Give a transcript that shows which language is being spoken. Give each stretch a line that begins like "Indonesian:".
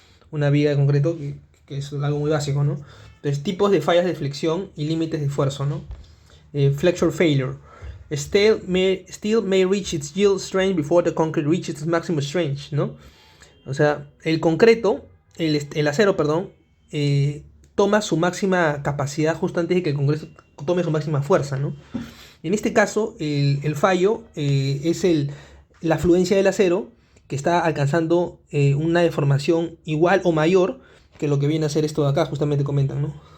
Spanish: una viga de concreto, que es algo muy básico, ¿no? Entonces, tipos de fallas de flexión y límites de esfuerzo, ¿no?
English: Flexure failure. Steel may reach its yield strength before the concrete reaches its maximum strength, ¿no?
Spanish: O sea, el concreto, el acero, perdón, toma su máxima capacidad justo antes de que el concreto tome su máxima fuerza, ¿no? En este caso, el fallo es la fluencia del acero que está alcanzando una deformación igual o mayor que lo que viene a ser esto de acá, justamente comentan, ¿no?